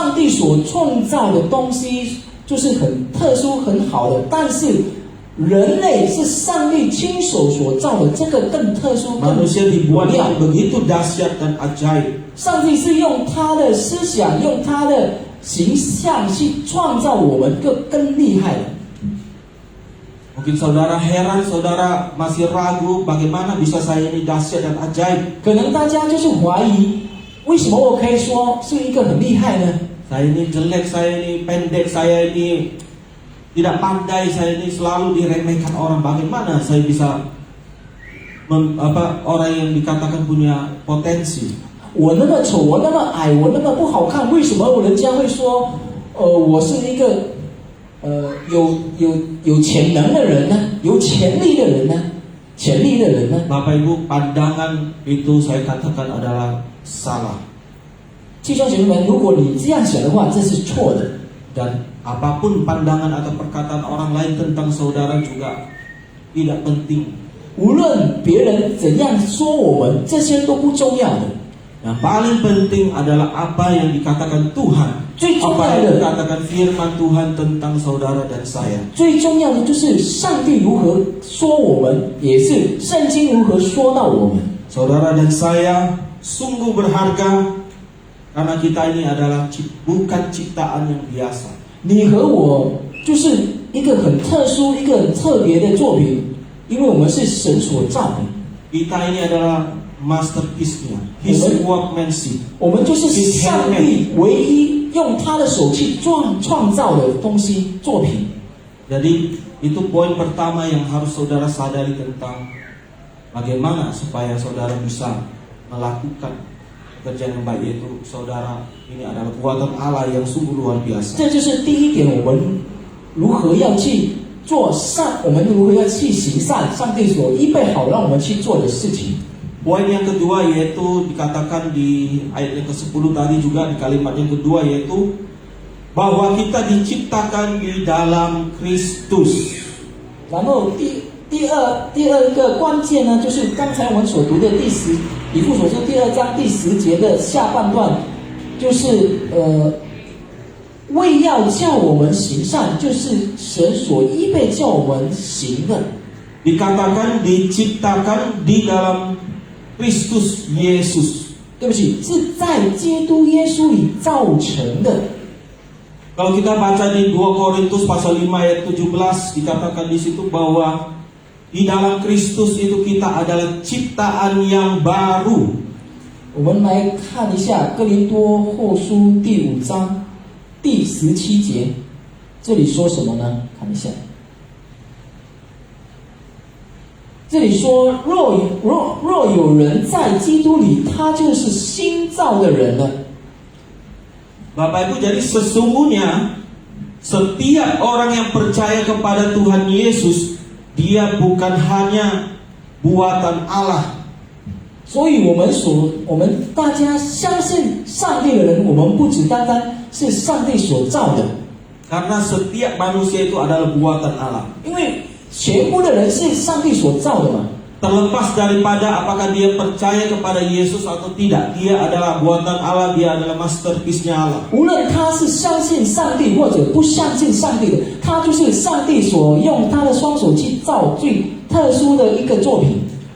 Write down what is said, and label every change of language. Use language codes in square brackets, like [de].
[zh] 上帝所创造的东西就是很特殊、很好的，但是人类是上帝亲手所造的，这个更特殊、更 [id] Manusia dibuat [zh] 荣耀。 [id] yang begitu dahsyat dan ajaib. [zh] 上帝是用他的思想、用他的形象去创造我们，更厉害的。 [id] Mungkin saudara heran, saudara masih ragu bagaimana bisa saya ini dahsyat dan ajaib. [zh] 可能大家就是怀疑，为什么我可以说是一个很厉害呢？ [id] Saya ini jelek, saya ini pendek, saya ini tidak pandai, saya ini selalu diremehkan orang. Bagaimana saya bisa orang yang dikatakan punya potensi? [zh] 我那么丑，我那么矮，我那么不好看，为什么人家会说，我是一个有潜能的人呢？有潜力的人呢？潜力的人呢？ [id] Bapak Ibu, pandangan itu saya katakan adalah salah. [zh] 弟兄姐妹们，如果你这样想的话，这是错的。 [id] Dan apapun pandangan atau perkataan orang lain tentang saudara juga tidak penting. [zh] 无论别人怎样说我们，这些都不重要的。 [id] Yang paling penting adalah apa yang dikatakan Tuhan, [zh] 最重 [id] apa [zh] 要的， [id] dikatakan firman Tuhan tentang saudara dan saya. [zh] 最重要的就是上帝如何说我们，也是圣经如何说到我们。 [id] Saudara dan saya sungguh berharga karena kita ini adalah bukan ciptaan yang biasa. [zh] 你和我就是一个很特殊、一个很特别的作品，因为我们是神所造的。 [id] Kita ini adalah masterpiece-nya, [en] His workmanship. [zh] 我们就是上帝唯一用他的手去创造的东西作品。 [id] Jadi itu poin pertama yang harus saudara sadari tentang bagaimana supaya saudara bisa melakukan pekerjaan yang baik, yaitu saudara ini adalah buatan Allah yang sungguh luar biasa. [zh] 这就是第一点，我们如何要去做善，我们如何要去行善，上帝所预备好让我们去做的事情。 [id] Poin yang kedua yaitu dikatakan di ayat yang ke-10 tadi juga di kalimat yang kedua yaitu bahwa kita diciptakan di dalam Kristus. [zh] 然后第二个关键呢，就是刚才我们所读的以弗所书第2章第10节的下半段，就是为要叫我们行善，就是神所预备叫我们行的。 [id] Dikatakan diciptakan di dalam Kristus Yesus. [zh] 对不起，是在基督耶稣里造成的。 [id] Kalau kita baca di 2 Korintus pasal 5 ayat 17 dikatakan di situ bahwa di dalam Kristus itu kita adalah ciptaan yang baru. [zh] 我们来看一下哥林多后书第5章第17节，这里说什么呢？看一下，这里说若有人在基督里，他就是新造的人了。 [id] Bapak Ibu, jadi sesungguhnya setiap orang yang percaya kepada Tuhan Yesus, dia bukan hanya buatan Allah. [zh] 所以我们大家相信上帝的人，我们不只单单是上帝所造的， [id] Karena setiap manusia itu adalah buatan Allah. [zh] 因为全部的人是上帝所造的嘛。 [id] Terlepas daripada apakah dia percaya kepada Yesus atau tidak, dia adalah buatan Allah, dia adalah masterpiece-nya Allah. [zh] 无论他是相信上帝或者不相信上帝的，他就是上帝所用他的双手去造最特殊的一个作品。